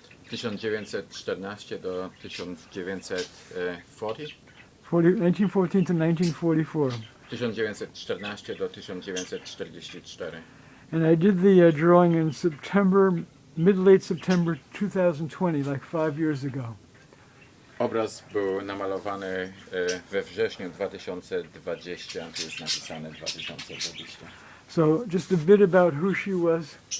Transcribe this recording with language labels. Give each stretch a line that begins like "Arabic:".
Polish: 1914 do 1940?
English: 1914 to 1944.
Polish: 1914 do 1944.
English: And I did the drawing in September, mid-late September 2020, like 5 years ago.
Polish: Obraz był namalowany we wrześniu 2020, tu jest napisane 2020.
English: So just a bit about who she was.